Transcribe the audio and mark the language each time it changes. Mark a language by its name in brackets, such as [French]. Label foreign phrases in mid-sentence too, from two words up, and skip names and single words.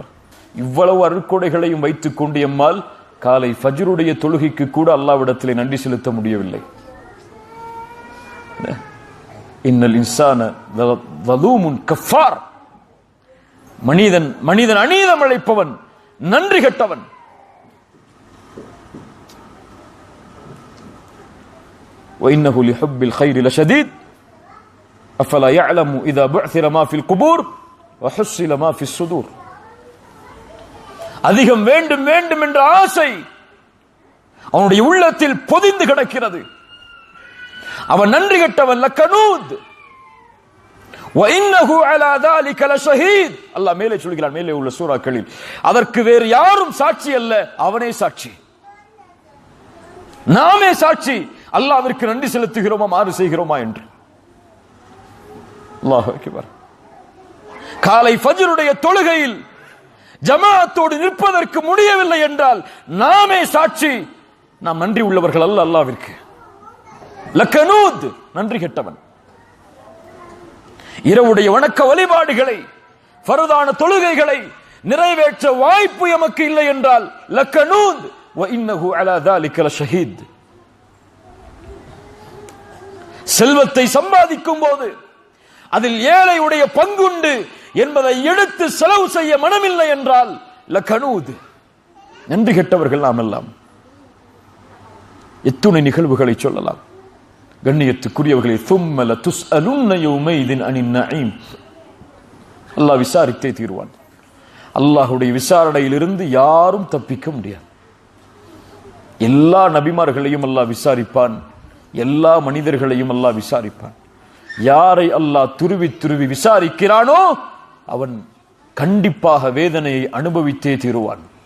[Tamil] இவ்வளவு அருட்கொடைகளையும் வைத்துக் கொண்டு எம்மால் காலை ஃபஜ்ருடைய தொழுகைக்கு கூட அல்லாஹ்விடத்திலே நன்றி செலுத்த முடியவில்லை. [Arabic] إن الإنسان لظلوم كفار. [Tamil] மனிதன் அநீதம் இழைப்பவன், நன்றி கெட்டவன். [Arabic] وإنه لحب الخير لشديد أفلا يعلم إذا بعثر ما في القبور وحصل ما في الصدور. [Tamil] அதிகம் வேண்டும் வேண்டும் என்ற ஆசை அவனுடைய உள்ளத்தில் பொதிந்து கிடக்கிறது. அவன் நன்றி கெட்டவன். [Arabic] لكنود وإنه على ذلك لشهيد. [Tamil] அல்லாஹ் மேலே சொல்கிறான், மேலே உள்ள சூறாக்களில், அதற்கு வேறு யாரும் சாட்சி அல்ல, அவனே சாட்சி, நாமே சாட்சி. அல்லாஹ்விற்கு நன்றி செலுத்துகிறோமா, மாறு செய்கிறோமா என்று. [Arabic] الله أكبر. [Tamil] காலை ஃபஜ்ருடைய தொழுகையில் ஜமாஅத்தோடு நிற்பதற்கு முடியவில்லை என்றால் நாமே சாட்சி, நாம் நன்றி உள்ளவர்கள் அல்ல அல்லாஹ்விற்கு. லகனூத், நன்றி கெட்டவன். இரவுடைய வணக்க வழிபாடுகளை, ஃபர்தான தொழுகைகளை நிறைவேற்ற வாய்ப்பு எமக்கு இல்லை என்றால் [Arabic] لكنود وإنه على ذلك لشهيد. [Tamil] செல்வத்தை சம்பாதிக்கும் போது அதில் ஏழையுடைய பங்குண்டு என்பதை எடுத்து செலவு செய்ய மனமில்லை என்றால் லகனூத், நன்றி கெட்டவர்கள் நாம் எல்லாம். எத்துணை நிகழ்வுகளை சொல்லலாம். கண்ணியத்துக்குரியவர்களே, [Arabic] ثم لتسألن يومئذ عن النعيم. [Tamil] அல்லாஹ் விசாரித்தே தீர்வான். அல்லாஹ்வுடைய விசாரணையிலிருந்து யாரும் தப்பிக்க முடியாது. எல்லா நபிமார்களையும் அல்லாஹ் விசாரிப்பான், எல்லா மனிதர்களையும் அல்லாஹ் விசாரிப்பான். யாரை அல்லாஹ் துருவி துருவி விசாரிக்கிறானோ அவன் கண்டிப்பாக வேதனையை அனுபவித்தே தீருவான்.